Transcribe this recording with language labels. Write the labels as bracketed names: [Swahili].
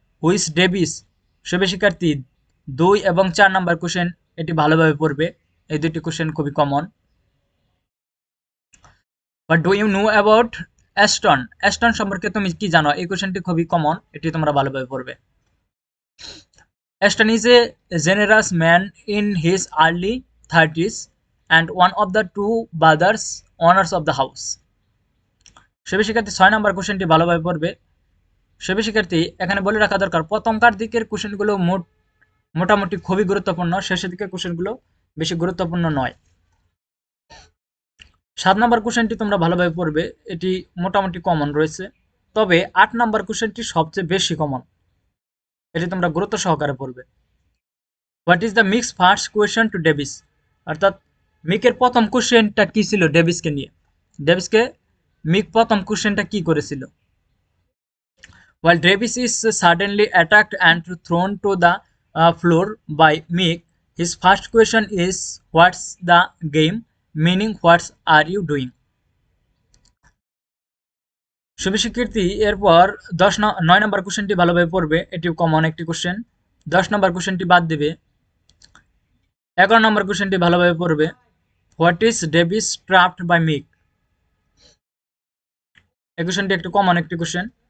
[English] who is Davies, [Bangla] সবে শিক্ষার্থী 2 এবং 4 নম্বর কোশ্চেন, এটি ভালোভাবে পড়বে। এই দুটি কোশ্চেন খুবই common. [English] but do you know about Aston, [Bangla] Aston সম্পর্কে তুমি কি জানো, এই কোশ্চেনটি খুবই কমন, এটি তোমরা ভালোভাবে পড়বে। [English] Aston is a generous man in his early 30s and one of the two brothers owners of the house. [Bangla] সেবি শিক্ষার্থী 6 নম্বর কোশ্চেনটি ভালোভাবে পড়বে। সেবি শিক্ষার্থী এখানে বলে রাখা দরকার, প্রথমকার দিকের কোশ্চেনগুলো মোটামুটি খুবই গুরুত্বপূর্ণ, শেষের দিকের কোশ্চেনগুলো বেশি গুরুত্বপূর্ণ নয়। 7 নম্বর কোশ্চেনটি তোমরা ভালোভাবে পড়বে, এটি মোটামুটি কমন রয়েছে, তবে 8 নম্বর কোশ্চেনটি সবচেয়ে বেশি কমন, এটি তোমরা গুরুত্ব সহকারে পড়বে। [English] what is the Mick's first question to Davies, [Bangla] অর্থাৎ মিকের প্রথম কোশ্চেনটা কি ছিল ডেভিসকে নিয়ে, ডেভিসকে মিক প্রথম কোশ্চেনটা কি করেছিল। [English] While Davis is suddenly attacked and thrown to the floor by Mick, his first question is, what's the game, meaning what are you doing. [Bangla] শুভশিক্ষার্থী এরপর 9 নম্বর কোশ্চেনটি ভালোভাবে পড়বে, এটি কমন একটি কোশ্চেন। 10 নম্বর কোশ্চেনটি বাদ দিবে। 11 নম্বর কোশ্চেনটি ভালোভাবে পড়বে, [English] what is Davies trapped by Mick, [Bangla] এই কোশ্চেনটি একটু কমন একটি কোশ্চেন।